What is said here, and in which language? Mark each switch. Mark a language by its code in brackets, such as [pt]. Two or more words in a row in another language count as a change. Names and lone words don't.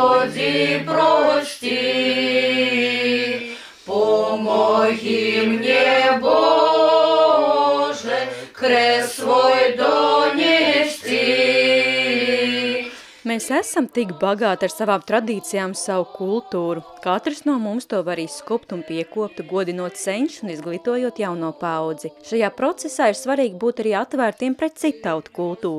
[ru] Господи, прости, помоги мне, Боже, крест свой донести. [lv] Mēs esam tik bagāti ar savām tradīcijām, savu kultūru. Katrs no mums to var izskopt un piekopt, godinot senčus un izglītojot jauno paudzi. Šajā procesā ir svarīgi būt arī atvērtiem pret citautu kultūru.